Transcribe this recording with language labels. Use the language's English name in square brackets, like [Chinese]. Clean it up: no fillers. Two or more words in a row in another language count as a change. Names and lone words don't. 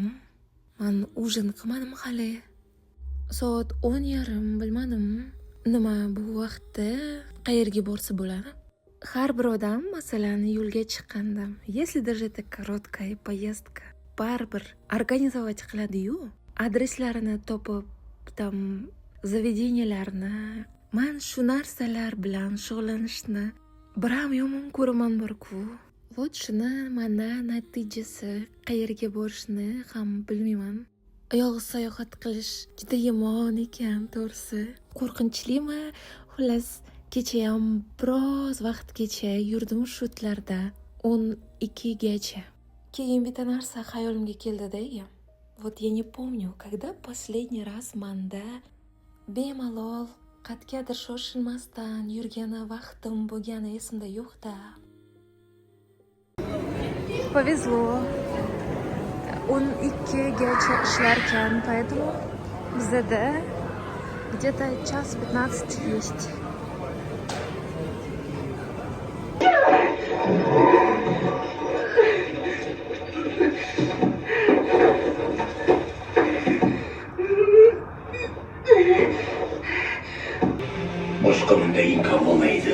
[Uzbek] Men ujin qilmadim hali. Soat 10:30 bilmadim. Nima bu vaqtda qayerga borsa bo'ladi? Har bir odam masalan yo'lga chiqqanda, [Russian] если даже это короткая поездка, [Uzbek] baribir organizovat qiladi-yu, adreslarini topib, tam заведенияларni, men shu narsalar bilan shug'ullanishni biram yomon ko'raman borku. Вот shuni mana natijasi qayerga borishni ham bilmayman. Yolg'iz sayohat qilish juda yomon ekan, to'g'risi. Qo'rqinchlimi? Xullas, kecha ham biroz vaqtgacha yurdim shutlarda 12 gacha. Keyin bitta narsa xayolimga keldi-da. [Russian] Вот я не помню, когда последний раз [Uzbek] manda bemalol qat'gadir shoshilmasdan yurgani vaqtim bo'lgani esimda yo'q-da. Повезло. 12 gacha ishlarkan, [Russian] поэтому Bizda где-то час 15 есть. [Uzbek] boshqa bunday imkon bo'lmaydi.